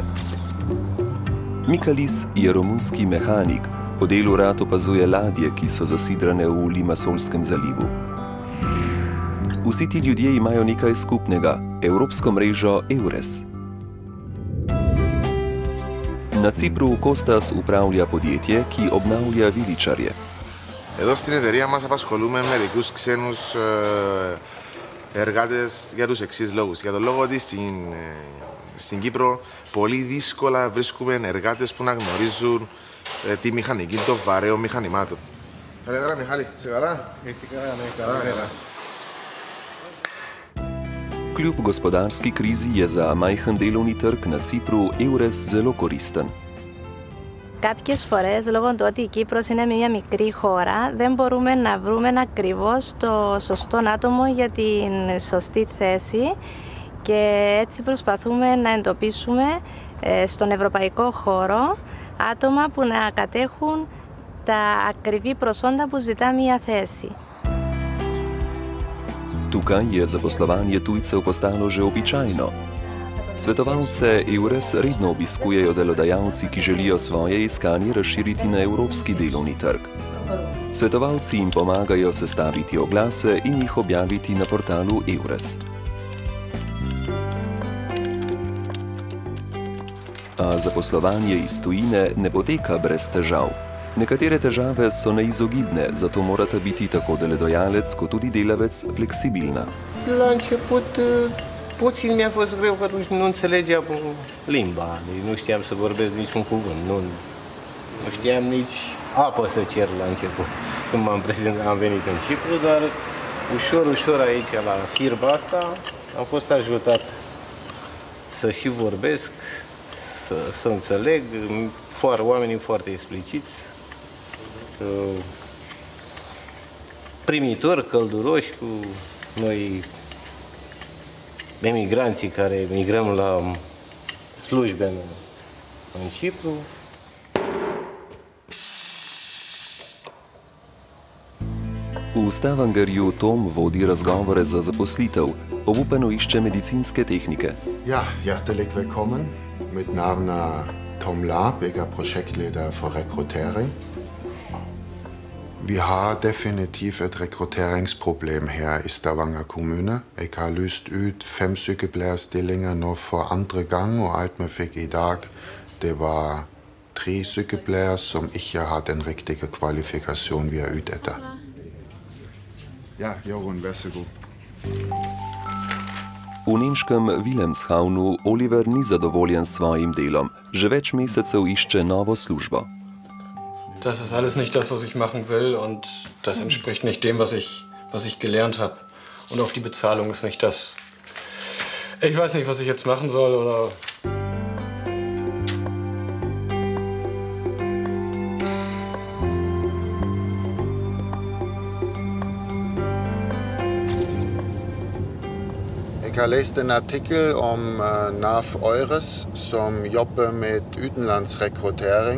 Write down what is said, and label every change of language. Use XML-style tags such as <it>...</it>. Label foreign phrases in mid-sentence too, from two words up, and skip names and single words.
<sl>Mikalis je romunski mehanik, po delu rad opazuje ladje, ki so zasidrane v Limassolskem zalivu. Vsi ti ljudje imajo nekaj skupnega, evropsko mrežo EURES. Na Cipru Kostas upravlja podjetje, ki obnavlja viličarje.</sl> <el>Εδώ στην εταιρεία μας απασχολούμε μερικούς ξένους εργάτες για τους εξής λόγους. Για τον λόγο ότι στην Κύπρο πολύ δύσκολα βρίσκουμε εργάτες που να γνωρίζουν τη μηχανική των βαρέων μηχανημάτων. Καλημέρα Μιχάλη, είσαι καλά? Καλά.</el> <sl>Kljub gospodarski krizi je za majhen delovni trg na Cipru EURES zelo koristen.</sl> <el>Κάποιες φορές, λόγω του ότι η Κύπρος είναι μια μικρή χώρα, δεν μπορούμε να βρούμε ακριβώς το σωστό άτομο για την σωστή θέση και έτσι προσπαθούμε να εντοπίσουμε στον ευρωπαϊκό χώρο άτομα που να κατέχουν τα ακριβή προσόντα που ζητά μια θέση.</el> <sl>Tukaj je zaposlovanje tujcev postalo že običajno. Svetovalce EURES redno obiskujejo delodajalci, ki želijo svoje iskanje razširiti na evropski delovni trg. Svetovalci jim pomagajo sestaviti oglase in jih objaviti na portalu EURES. A zaposlovanje iz tujine ne poteka brez težav. Nekatere težave so neizogibne, zato morata biti tako delodajalec kot tudi delavec fleksibilna.</sl> <ro>Puțin mi-a fost greu că nu înțelegeam limba, nu știam să vorbesc niciun cuvânt, nu știam nici apă să cer la început, când am venit în Cipru, dar ușor aici la firma asta am fost ajutat să și vorbesc, să înțeleg, oamenii foarte expliciți, primitori, călduroși cu noi emigranții care migrăm la slujbe în Cipru.</ro> <sl>V Stavangerju Tom vodi razgovore za zaposlitev, obupano išče medicinske tehnike.</sl> <no>Ja, hjertelig velkommen. Mit navn er Tom Lab, jeg er projektleder for rekruttering. Vi har definitivt et rekrutteringsproblem her i Stavanger kommune. Jeg har lyst ut 5 sykepleierstillinger nå for andre gang, og alt vi fikk i dag, det var 3 sykepleiere som ikke har den riktige kvalifikasjon vi er ute etter. Ja, Jorun, vær så god.</no> <sl>V nemškem Wilhelmshavnu Oliver ni zadovoljen s svojim delom. Že več mesecev išče novo službo.</sl> <de>Das ist alles nicht das, was ich machen will, und das entspricht nicht dem, was ich gelernt habe. Und auch die Bezahlung ist nicht das. Ich weiß nicht, was ich jetzt machen soll, oder...</de> <no>Jeg har læst en artikel om NAV EURES, som jobber med utenlandsrekruttering.</no>